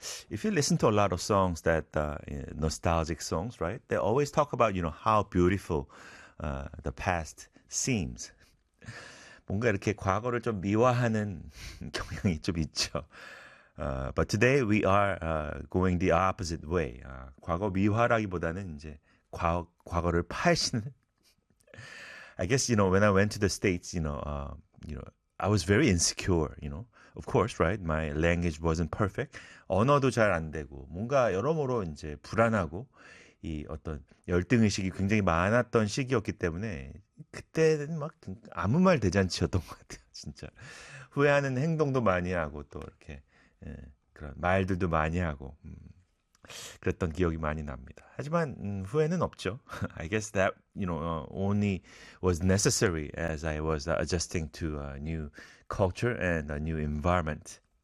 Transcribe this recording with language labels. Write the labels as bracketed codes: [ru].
[en] If you listen to a lot of songs that nostalgic songs, right? They always talk about, you know, how beautiful the past seems. [ko] 뭔가 이렇게 과거를 좀 미화하는 경향이 좀 있죠. [en] But today we are going the opposite way. [ko] 과거 미화라기보다는 이제 과거를 파헤치는. [en] I guess, you know, when I went to the States, I was very insecure, you know. Of course, right? My language wasn't perfect. [ko] 언어도 잘안 되고, 뭔가 여러모로 이제 불안하고, 이 어떤 열등의식이 굉장히 많았던 시기였기 때문에, 그때는 막 아무 말 대잔치였던 것 같아요, 진짜. 후회하는 행동도 많이 하고, 또 이렇게, 그런 말들도 많이 하고, 그랬던 기억이 많이 납니다. 하지만, 후회는 없죠. [en] I guess that, you know, only was necessary as I was adjusting to a new culture and a new environment.